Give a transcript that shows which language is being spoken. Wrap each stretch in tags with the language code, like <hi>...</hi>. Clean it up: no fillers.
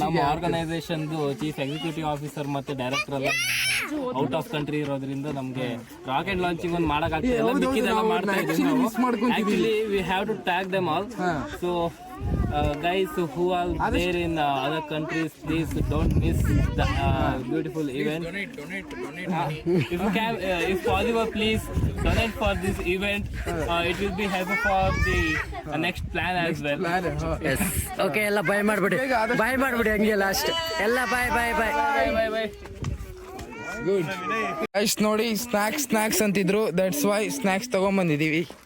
<kn>ನಮ್ಮ organisation chief executive officer ಮತ್ತೆ director ಎಲ್ಲ</kn> <en>out of country</en> <kn>ಇರೋದ್ರಿಂದ ನಮ್ಗೆ ರಾಕೆಟ್ ಲಾಂಚಿಂಗ್ ಒಂದು ಮಾಡಕ್ಕಾಗ್ತಿಲ್ಲ. ಮಿಕ್ಕಿದೆಲ್ಲ ಮಾಡ್ತಾ ಇದ್ದೀವಿ ನಾವು.</kn> <en>Actually we have to tag them all. So guys who are there in other countries, please don't miss the beautiful event. If you can, if possible, please donate for this event. It will be helpful for the next plan as well.</en> <kn>Okay, ಎಲ್ಲ ಬಾಯ್ ಮಾಡ್ಬಿಡಿ, ಬಾಯ್ ಮಾಡ್ಬಿಡಿ ಹಂಗೆ last ಎಲ್ಲ ಬಾಯ್ ಬಾಯ್ ಬಾಯ್</kn> <en>Bye bye. Good guys.</en> <kn>ನೋಡಿ snacks ಅಂತಿದ್ರು,</kn> <en>that's why</en> <kn>snacks ತಗೊಂಡ್ಬಂದಿದ್ದೀವಿ.</kn>